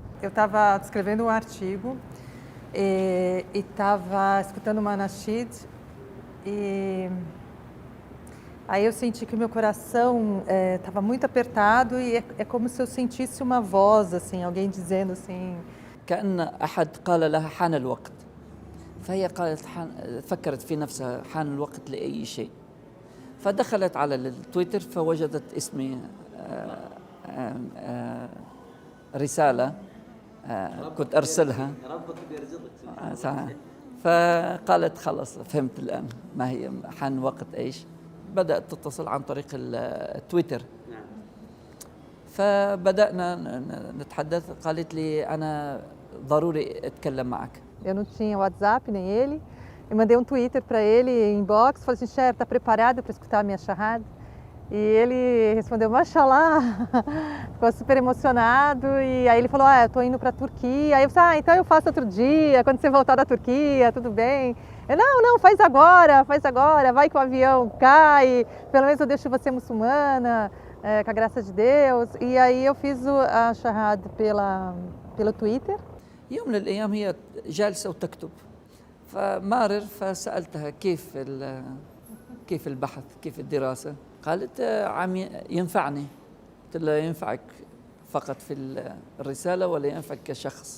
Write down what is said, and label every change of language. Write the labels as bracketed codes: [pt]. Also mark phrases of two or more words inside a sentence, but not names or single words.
[pt] Eu estava escrevendo um artigo e estava escutando uma nasheed e aí eu senti que o meu coração estava muito apertado e é como se eu sentisse uma voz, assim, alguém dizendo assim... [ar] كأن أحد قال لها حان الوقت فهي قالت فكرت في نفسها حان الوقت لأي شيء فدخلت على التويتر فوجدت اسمي رسالة كنت أرسلها ربك بيرزقك. فقالت خلاص فهمت الآن ما هي حان وقت إيش. بدأت تتصل عن طريق التويتر. نعم. فبدأنا نتحدث. قالت لي أنا ضروري أتكلم معك. [pt] Eu não tinha WhatsApp nem ele. Eu mandei um Twitter para ele, inbox, falei assim: Cher, tá preparado para escutar a minha charrada? E ele respondeu: Mashallah, ficou super emocionado. E aí ele falou: ah, eu tô indo para a Turquia. Aí eu falei: ah, então eu faço outro dia, quando você voltar da Turquia, tudo bem. Eu, não, faz agora, vai que o avião cai, pelo menos eu deixo você muçulmana, com a graça de Deus. E aí eu fiz a charrada pelo Twitter. [ar] يوم من الأيام هي جالسة وتكتب فمارر فسألتها كيف البحث كيف الدراسة. قالت عم ينفعني. قلت لها ينفعك فقط في الرسالة ولا ينفعك كشخص؟